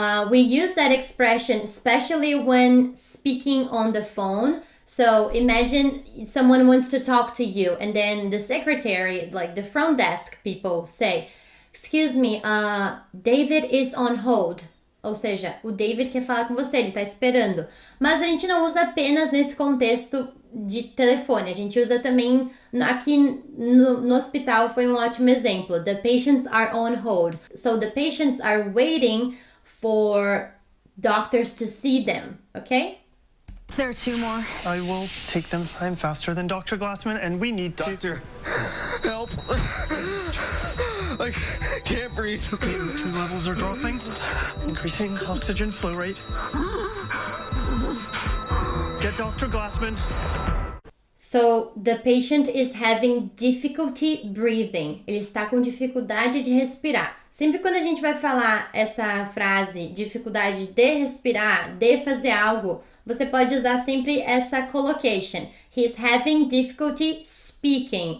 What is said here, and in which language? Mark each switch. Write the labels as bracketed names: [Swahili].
[English] We use that expression especially when speaking on the phone. So imagine someone wants to talk to you and then the secretary, like the front desk people say, excuse me, David is on hold. [Portuguese] Ou seja, o David quer falar com você, ele está esperando. Mas a gente não usa apenas nesse contexto de telefone. A gente usa também aqui no hospital, foi um ótimo exemplo. [English] The patients are on hold. So the patients are waiting for doctors to see them, okay? There are two more. I will take them. I'm faster than Dr. Glassman, and we need to... Doctor, help! I can't breathe. Two levels are dropping. Increasing oxygen flow rate. Get Dr. Glassman. So, the patient is having difficulty breathing. [Portuguese] Ele está com dificuldade de respirar. Sempre quando a gente vai falar essa frase, dificuldade de respirar, de fazer algo, você pode usar sempre essa collocation. [English] He's having difficulty speaking.